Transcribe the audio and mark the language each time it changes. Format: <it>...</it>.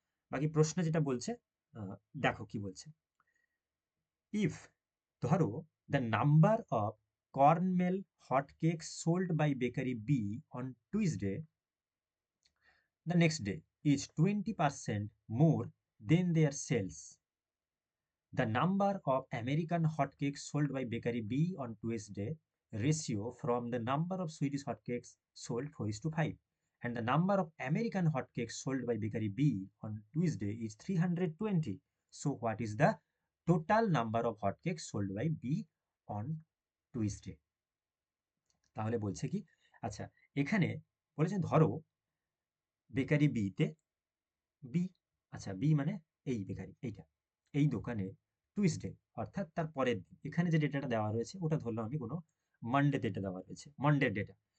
<bn>বাকি প্রশ্ন যেটা বলছে, আহ, দেখো কি বলছে।</bn> <en>If, ধরো, the number of cornmeal hot cake sold by bakery B on Tuesday, the next day, is 20% more than their sales. The number of American hotcakes sold by Bakery B on Tuesday ratio from the number of Swedish hotcakes sold 4:5, and the number of American hotcakes sold by Bakery B on Tuesday is 320. So what is the total number of hotcakes sold by B on Tuesday?</en> <bn>তাহলে বলছে কি, আচ্ছা, এখানে বলেছে ধরো bakery বিতে, B, আচ্ছা, B মানে এই বেকারি, এইটা, এই দোকানে টুইসডে অর্থাৎ তার পরের দিন, এখানে যে ডেটাটা দেওয়া রয়েছে ওটা ধরলাম আমি কোনো মানডে ডেটা দেওয়া রয়েছে, মানডের ডেটা।</bn>